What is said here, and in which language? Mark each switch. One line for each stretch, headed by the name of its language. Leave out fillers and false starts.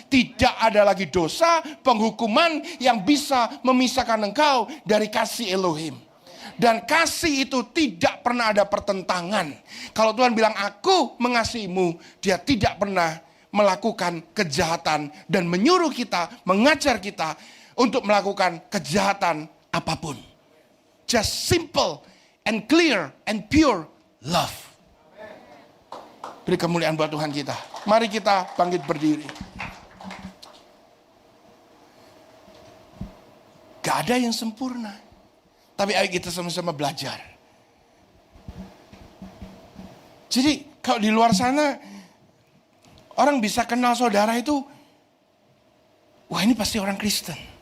Indonesian: Tidak ada lagi dosa, penghukuman yang bisa memisahkan engkau dari kasih Elohim. Dan kasih itu tidak pernah ada pertentangan. Kalau Tuhan bilang aku mengasihimu, dia tidak pernah melakukan kejahatan dan menyuruh kita, mengajar kita untuk melakukan kejahatan apapun.
English: Just simple and clear and pure love.
Indonesian: Beri kemuliaan buat Tuhan kita. Mari kita bangkit berdiri. Gak ada yang sempurna. Tapi ayo kita sama-sama belajar. Jadi kalau di luar sana, orang bisa kenal saudara itu, wah ini pasti orang Kristen.